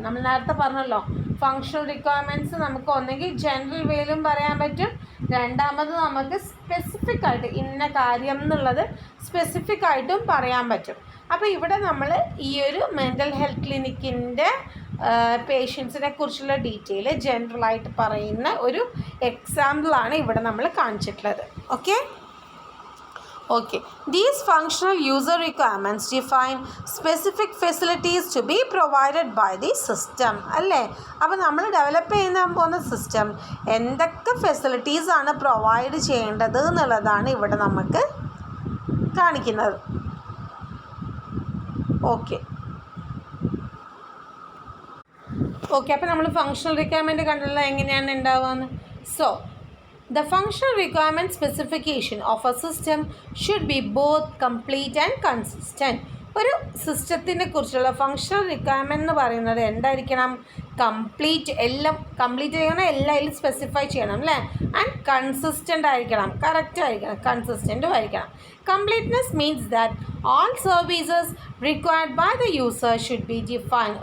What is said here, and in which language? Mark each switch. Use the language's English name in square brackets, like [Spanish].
[Malayalam] നമ്മൾ നേരത്തെ പറഞ്ഞല്ലോ, ഫങ്ഷണൽ റിക്വയർമെൻറ്റ്സ് നമുക്ക് ഒന്നെങ്കിൽ ജനറൽ വേയിലും പറയാൻ പറ്റും, രണ്ടാമത് നമുക്ക് സ്പെസിഫിക് ആയിട്ട് ഇന്ന കാര്യം എന്നുള്ളത് സ്പെസിഫിക് ആയിട്ടും പറയാൻ പറ്റും. അപ്പോൾ ഇവിടെ നമ്മൾ ഈ ഒരു മെൻ്റൽ ഹെൽത്ത് ക്ലിനിക്കിൻ്റെ പേഷ്യൻസിനെ കുറിച്ചുള്ള ഡീറ്റെയിൽ ജനറലായിട്ട് പറയുന്ന ഒരു എക്സാമ്പിളാണ് ഇവിടെ നമ്മൾ കാണിച്ചിട്ടുള്ളത്. [English] Okay. These functional user requirements define specific facilities to be provided by the system. [Malayalam] അല്ലേ? അപ്പോൾ നമ്മൾ ഡെവലപ്പ് ചെയ്യാൻ പോകുന്ന സിസ്റ്റം എന്തൊക്കെ ഫെസിലിറ്റീസ് ആണ് പ്രൊവൈഡ് ചെയ്യേണ്ടത് എന്നുള്ളതാണ് ഇവിടെ നമുക്ക് കാണിക്കുന്നത്. ഓക്കെ, അപ്പോൾ നമ്മൾ ഫങ്ഷണൽ റിക്വയർമെൻറ്റ് കണ്ടുള്ള എങ്ങനെയാണ് ഉണ്ടാവുകയെന്ന്. [English] So the functional requirement specification of a system should be both complete and consistent. [Malayalam] ഒരു സിസ്റ്റത്തിനെ കുറിച്ചുള്ള ഫങ്ഷണൽ റിക്വയർമെൻറ്റ് എന്ന് പറയുന്നത് എന്തായിരിക്കണം? എല്ലാം കംപ്ലീറ്റ് ചെയ്യണം, എല്ലാം സ്പെസിഫൈ ചെയ്യണം അല്ലേ. ആൻഡ് കൺസിസ്റ്റൻ്റ് ആയിരിക്കണം, കറക്റ്റ് ആയിരിക്കണം, കൺസിസ്റ്റൻറ്റും ആയിരിക്കണം. [English] Completeness means that all services required by the user should be defined.